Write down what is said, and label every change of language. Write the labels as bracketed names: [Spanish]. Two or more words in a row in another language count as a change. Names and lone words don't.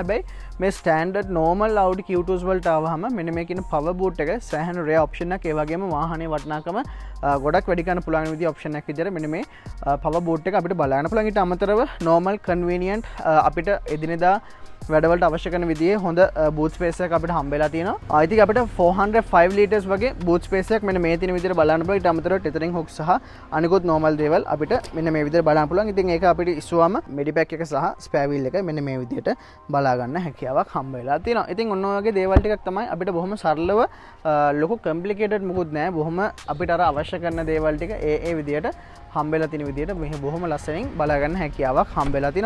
[Sinhala] හැබැයි මේ [English] standard normal [Sinhala] Audi Q2s වලට ආවම මෙන්න මේ කියන [English] power boot [Sinhala] එක සෑහෙන [English] rare option [Sinhala] එකක්. ඒ වගේම වාහනේ වටිනාකම ගොඩක් වැඩි කරන්න පුළුවන් විදිහ option එකක් විදිහට මෙන්න මේ [English] power boot [Sinhala] එක අපිට බලන්න පුළුවන්. ඊට අමතරව [English] normal convenient [Sinhala] අපිට එදිනෙදා වැඩවලට අවශ්‍ය කරන විදිහේ හොඳ [English] boot space [Sinhala] එකක් අපිට හම්බෙලා තියෙනවා. [English] I think [Sinhala] අපිට 405 liters වගේ [English] boot space [Sinhala] එකක් මෙන්න මේ තියෙන විදිහට බලන්න පුළුවන්. ඊට අමතරව [English] tethering hook [Sinhala] සහ අනිකුත් normal දේවල් අපිට මෙන්න මේ විදිහට බලන්න පුළුවන්. ඉතින් ඒක අපිට ඉස්සුවම medipack එක සහ [English] spare wheel [Sinhala] එක මෙන්න මේ විදිහට බලා ගන්න හැකියාවක් හම්බෙලා තියෙනවා. ඉතින් ඔන්න ඔය වගේ දේවල් ටිකක් තමයි අපිට බොහොම සරලව ලොකු complicated මොකුත් නැහැ. බොහොම අපිට අර අවශ්‍ය කරන දේවල් ටික ඒ විදිහට හම්බෙලා තියෙන විදිහට මෙහි බොහොම ලස්සනින් බලා ගන්න හැකියාවක් හම්බෙලා තියෙනවා.